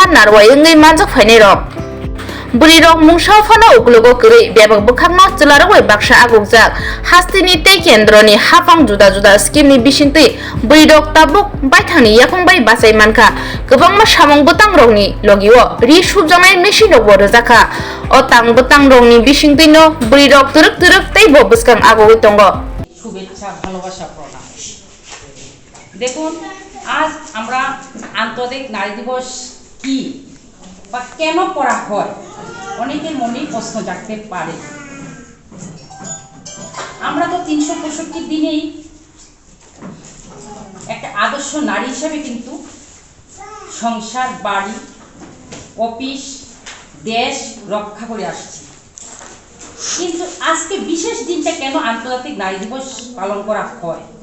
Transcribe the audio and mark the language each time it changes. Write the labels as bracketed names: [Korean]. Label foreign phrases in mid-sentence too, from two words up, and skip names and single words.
[Kok Borok] narwai ngai manjak phainai ro buri rok mungshaw phano uklugo kri bebak bukhangno chlaroi baksa agugjak hastini tei kendroni hafang juda juda scheme ni bisintui buri rok tabuk baithani yakung bai basai manka gobangma samung butang rokni logio ri subjanai machine rok borojaka o tang butang rokni bisintui no buri rok turuk tei bo buskang agoi tongo [Bangla] শুভেচ্ছা ভালোবাসা প্রণাম দেখুন আজ আমরা আন্তর্জাতিক নারী দিবস কি বা কেন করা হয় অনেকের মনে প্রশ্ন জাগতে পারে আমরা তো 365 দিনেই একটা আদর্শ নারী হিসেবে কিন্তু সংসার বাড়ি অফিস দেশ রক্ষা করে আসছি কিন্তু আজকে বিশেষ দিনটা কেন আন্তর্জাতিক নারী দিবস পালন করা হয়